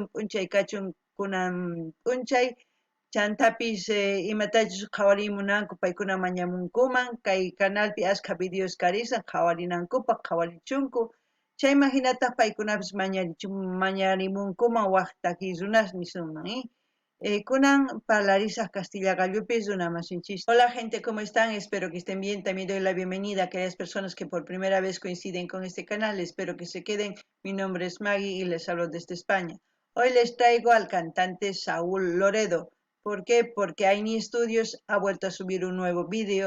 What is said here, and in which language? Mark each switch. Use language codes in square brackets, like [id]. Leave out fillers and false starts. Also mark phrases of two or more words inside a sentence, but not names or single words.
[qu] p'unchay kachun kunan p'unchay chantapis imatachus qhawarimunanku paykuna mañamunkuman kay canalpi ashka videos karisan qhawarinankupaq qhawarichunku chayman hinataq paykunapis mañarimunkuman waq takiy runas nisunman kunan parlarisaq Castilla Gallupis runa masinchis. [es] Hola gente, ¿cómo están? Espero que estén bien. También doy la bienvenida a aquellas personas que por primera vez coinciden con este canal. Espero que se queden. Mi nombre es Maggie y les hablo desde España. Hoy les traigo al cantante Saúl Loredo. ¿Por qué? Porque Aini Studios ha vuelto a subir un nuevo vídeo.